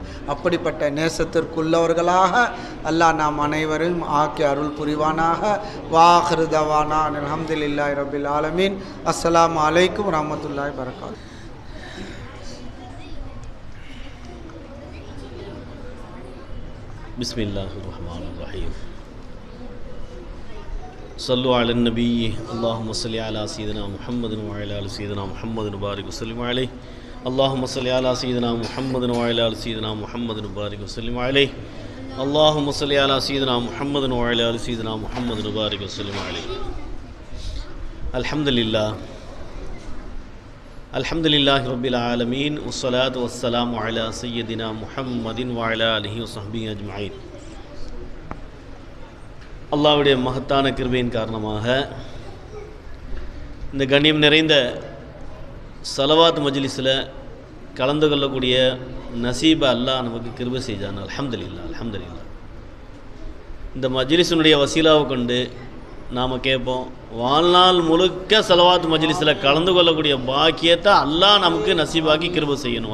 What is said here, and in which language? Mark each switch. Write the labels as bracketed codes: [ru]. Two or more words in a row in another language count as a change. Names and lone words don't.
[ta] அப்படிப்பட்ட நேசத்திற்குள்ளவர்களாக அல்லாஹ் நாம் அனைவரும் ஆக்கி அருள் புரிவானாக. [ar] وآخر دعوانا الحمد لله رب العالمين. السلام عليكم ورحمة الله وبركاته. بسم الله الرحمن الرحيم. صلوا على النبي اللهم صل على سيدنا محمد وعلى آل سيدنا محمد وبارك وسلم عليه. اللهم صل على سيدنا محمد وعلى آل سيدنا محمد وبارك وسلم عليه. اللهم صل على سيدنا محمد وعلى آل سيدنا محمد وبارك وسلم عليه. الحمد لله رب العالمين والصلاة والسلام على سيدنا محمد وعلى آله وصحبه أجمعين. [ta] அல்லாஹ்வுடைய மகத்தான கிருபையின் காரணமாக இந்த கண்ணியம் நிறைந்த ஸலவாத் மஜ்லிஸில் கலந்து கொள்ளக்கூடிய நசீபை அல்லாஹ் நமக்கு கிருபை செய்தான். அல்ஹம்துலில்லாஹ். இந்த மஜ்லிஸினுடைய வசீலாவை கொண்டு நாம் கேட்போம், வாழ்நாள் முழுக்க ஸலவாத் மஜ்லிஸில் கலந்து கொள்ளக்கூடிய பாக்கியத்தை அல்லாஹ் நமக்கு நசீபாக்கி கிருபை செய்யணும்.